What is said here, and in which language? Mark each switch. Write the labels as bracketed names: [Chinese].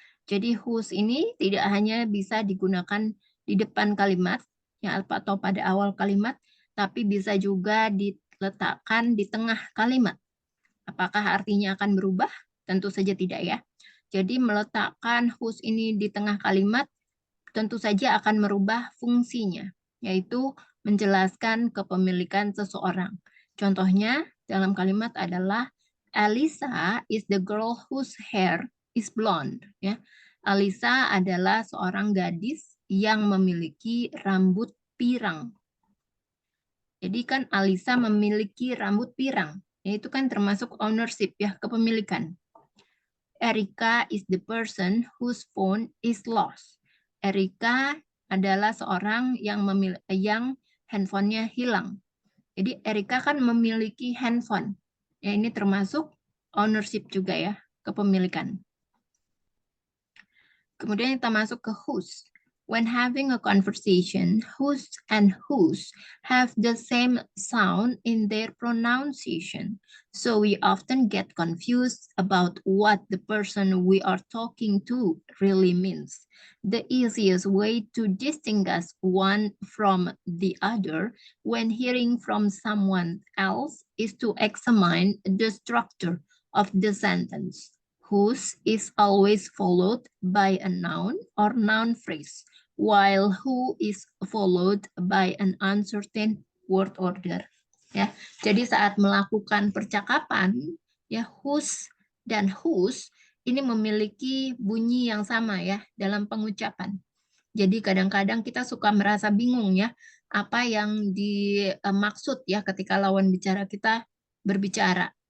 [Indonesian] Jadi whose ini tidak hanya bisa digunakan di depan kalimat ya atau pada awal kalimat, tapi bisa juga diletakkan di tengah kalimat. Apakah artinya akan berubah? Tentu saja tidak ya. Jadi meletakkan whose ini di tengah kalimat tentu saja akan merubah fungsinya, yaitu menjelaskan kepemilikan seseorang. Contohnya dalam kalimat adalah [English] Alisa is the girl whose hair is blonde. [Indonesian] Ya, Alisa adalah seorang gadis yang memiliki rambut pirang. Jadi kan Alisa memiliki rambut pirang, yaitu kan termasuk ownership ya, kepemilikan. [English] Erika is the person whose phone is lost. [Indonesian] Erika adalah seorang yang handphonenya hilang. Jadi Erika kan memiliki handphone. Ya, ini termasuk ownership juga ya, kepemilikan. Kemudian kita masuk ke whose. [English] When having a conversation, whose and whose have the same sound in their pronunciation. So we often get confused about what the person we are talking to really means. The easiest way to distinguish one from the other when hearing from someone else is to examine the structure of the sentence. Whose is always followed by a noun or noun phrase, while who is followed by an uncertain word order. [Indonesian] Ya, jadi saat melakukan percakapan, ya whose dan whose ini memiliki bunyi yang sama ya dalam pengucapan. Jadi kadang-kadang kita suka merasa bingung ya apa yang dimaksud ya ketika lawan bicara kita berbicara.